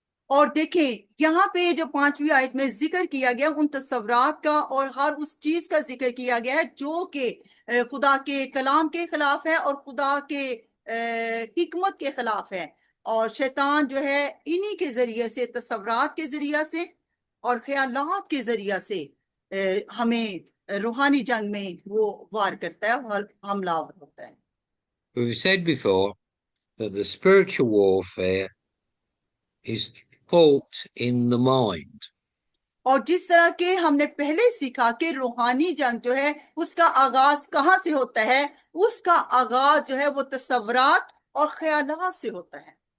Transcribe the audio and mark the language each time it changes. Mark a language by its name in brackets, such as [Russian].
[Hindi] और देखें यहाँ पे जो 5वीं आयत में जिक्र किया गया उन तस्वरात का और हर उस चीज का जिक्र किया गया है जो कि खुदा के कलाम के खिलाफ है और खुदा के हिकमत के खिलाफ है। और शैतान जो है इन्हीं के जरिए से, तस्वरात के जरिए से और ख्यालात के जरिए से हमें रूहानी जंग में वो वार करता है और हमलावर होता है। [English] We've said before that the spiritual warfare is fought in the mind. [Hindi] और जिस तरह के हमने पहले सीखा कि रूहानी जंग जो है उसका आगाज कहाँ से होता है, उसका आगाज जो है वो तस्वरात और ख्यालात से होता है।